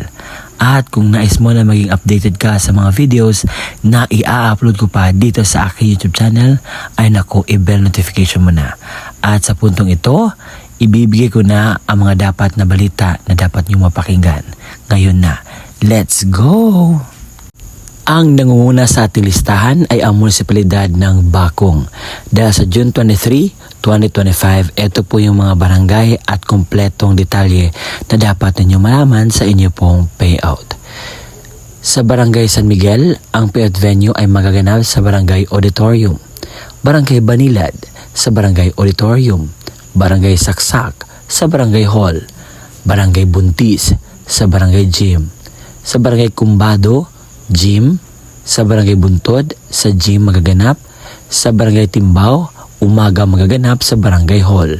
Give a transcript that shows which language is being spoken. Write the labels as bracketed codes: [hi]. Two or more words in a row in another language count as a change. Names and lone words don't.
[tl] At kung nais mo na maging updated ka sa mga videos na i-upload ko pa dito sa aking YouTube channel, ay naku, i- [en] bell notification [tl] mo na. At sa puntong ito, ibibigay ko na ang mga dapat na balita na dapat nyo mapakinggan. Ngayon na, [en] let's go! [tl] Ang nangunguna sa ating listahan ay ang munisipalidad ng Bacong. Dahil sa June 23, 2025, ito po yung mga barangay at kumpletong detalye na dapat ninyo malaman sa inyo pong payout. Sa Barangay San Miguel, ang payout venue ay magaganap sa Barangay Auditorium. Barangay Banilad, sa Barangay Auditorium. Barangay Saksak, sa Barangay Hall. Barangay Buntis, sa Barangay Gym. Sa Barangay Kumbado, Gym. Sa Barangay Buntod, sa Gym magaganap. Sa Barangay Timbao, umaga magaganap sa Barangay Hall.